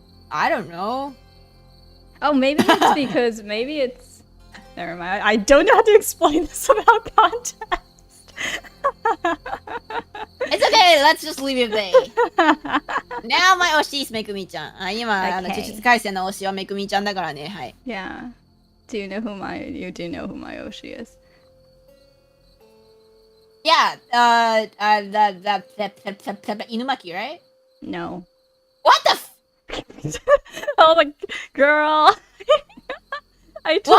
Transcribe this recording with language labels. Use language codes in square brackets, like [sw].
[en] I don't know. Oh, maybe it's because never mind. I don't know how to explain this without context. It's okay, let's just leave it there. Now my Oshi is Megumi-chan. [ja] 今、 [en] Okay. [ja] 呪術廻戦の推しはMegumi-chanだからね、はい。 [en] Yeah. Do you know who my Oshi is? Yeah, Inumaki, right? No. What the Oh, like, girl. I told